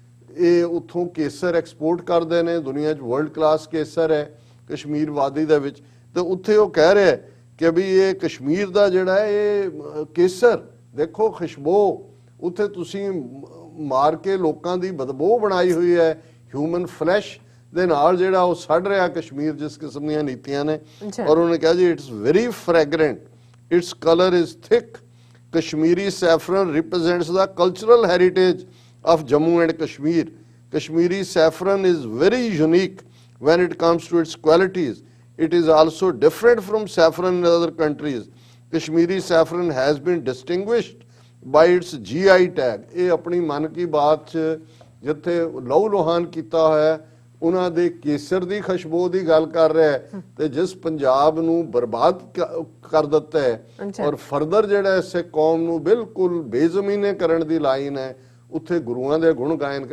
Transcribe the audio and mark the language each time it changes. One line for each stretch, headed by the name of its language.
Punjabi: ਇਹ ਉੱਥੋਂ ਕੇਸਰ ਐਕਸਪੋਰਟ ਕਰਦੇ ਨੇ, ਦੁਨੀਆ 'ਚ ਵਰਲਡ ਕਲਾਸ ਕੇਸਰ ਹੈ ਕਸ਼ਮੀਰ ਵਾਦੀ ਦੇ ਵਿੱਚ, ਤੇ ਉੱਥੇ ਉਹ ਕਹਿ ਰਿਹਾ ਕਿ ਵੀ ਇਹ ਕਸ਼ਮੀਰ ਦਾ ਜਿਹੜਾ ਇਹ ਕੇਸਰ ਦੇਖੋ ਖੁਸ਼ਬੂ, ਉੱਥੇ ਤੁਸੀਂ ਮਾਰ ਕੇ ਲੋਕਾਂ ਦੀ ਬਦਬੂ ਬਣਾਈ ਹੋਈ ਹੈ ਹਿਊਮਨ ਫਲੈਸ਼ ਦੇ ਨਾਲ, ਜਿਹੜਾ ਉਹ ਸੜ ਰਿਹਾ ਕਸ਼ਮੀਰ ਜਿਸ ਕਿਸਮ ਦੀਆਂ ਨੀਤੀਆਂ ਨੇ। ਔਰ ਉਹਨੇ ਕਿਹਾ ਜੀ
English: It's very fragrant, it's colour is thick, Kashmiri saffron represents the cultural heritage of Jammu and Kashmir. Kashmiri saffron is very unique when it comes to its qualities. It is also different from saffron in other countries. Kashmiri saffron has been distinguished by its GI tag.
Punjabi: ਇਹ ਆਪਣੀ ਮਨ ਕੀ ਬਾਤ 'ਚ ਜਿੱਥੇ ਲਹੂ ਲੁਹਾਨ ਕੀਤਾ ਹੋਇਆ ਉਹਨਾਂ ਦੇ ਕੇਸਰ ਦੀ ਖੁਸ਼ਬੂ ਦੀ ਗੱਲ ਕਰ ਰਿਹਾ ਹੈ, ਤੇ ਜਿਸ ਪੰਜਾਬ ਨੂੰ ਬਰਬਾਦ ਕਰ ਦਿੱਤਾ ਹੈ ਔਰ ਫਰਦਰ ਜਿਹੜਾ ਇਸੇ ਕੌਮ ਨੂੰ ਬਿਲਕੁਲ ਬੇਜ਼ਮੀਨੇ ਕਰਨ ਦੀ ਲਾਈਨ ਹੈ, ਉੱਥੇ ਗੁਰੂਆਂ ਦੇ ਗੁਣ ਗਾਇਨ।